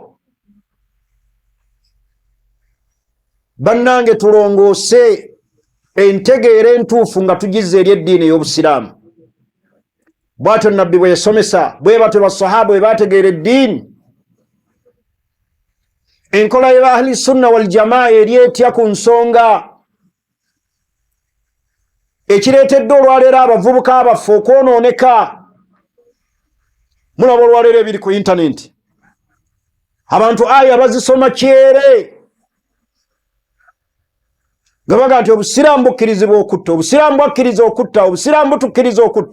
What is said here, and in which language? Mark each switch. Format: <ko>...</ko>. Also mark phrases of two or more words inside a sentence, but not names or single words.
<lg>Bannange tulongoose entegeera entuufu nga tugizza eri eddiini ey'obusiraamu. Bw'atyo nabbi bwe yasomesa, bwe batyo basahaba bwe bategeera eddiini. Enkola ya</lg> <ar>أهل السنة والجماعة</ar> <lg>eri etya ku nsonga. Ekireetedde olwaleero abavubuka abaffe okwonooneka. Mulaba olwaleero ebiri ku intaneti. Abantu aya bazisoma kyere. Nga baga nti obusiraamu bukkirizibwa okutta, obusiraamu bwakkiriza okutta, obusiraamu butukkiriza okutta.</lg>